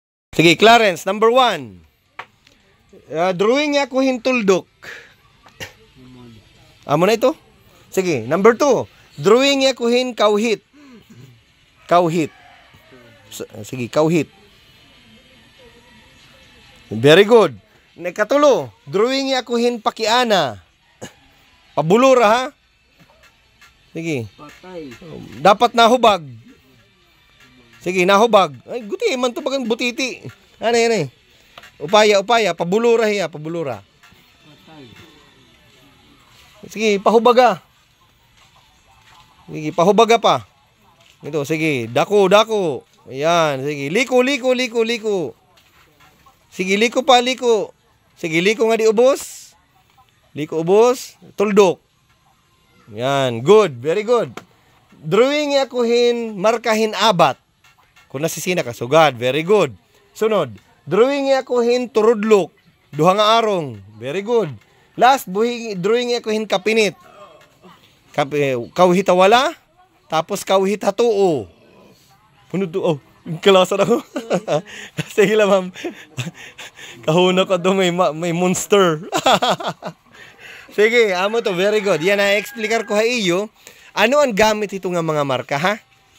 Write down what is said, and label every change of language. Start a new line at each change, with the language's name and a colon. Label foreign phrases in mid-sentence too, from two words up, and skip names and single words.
Waray: Sige, Clarence, number 1. Drawing niya ko hintuldok. Amo na ito. Sige, number 2. Drawing niya ko hin kauhit. Kauhit. Sige, kauhit.
English: Very good.
Waray: Katulo, drawing niya ko hin pakiana. Pabulura ha. Sige. Patay. Dapat nahubag. Sige, nahubag. Ay, guti man to bagang butiti.
Filipino: Ano yan eh.
Waray: Upaya, pabulura hiya, pabulura. Patay. Sige, pahubaga. Sige, pahubaga pa. Ito, sige, dako. Ayan, sige, liko. Sige, liko pa. Sige, liko nga di ubos. Liko ubos, tuldok.
English: Ayan, good, very good.
Waray: Drawing niya kuhin, markahin abat. Kung nasisina ka, sugad,
English: very good.
Waray: Sunod, drawing niya kuhin, turudlok. Duha nga arong,
English: very good.
Waray: Last, drawing niya kuhin, kapinit. Kauhita wala, tapos kauhita tuo. Puno tuo. Kalasa na ko. Sige lang, ma'am. Kahuna ko doon, may monster. Sige, amo to,
English: very good.
Waray: Yan, na-explicar ko ha iyo. Ano ang gamit ito nga mga marka, ha?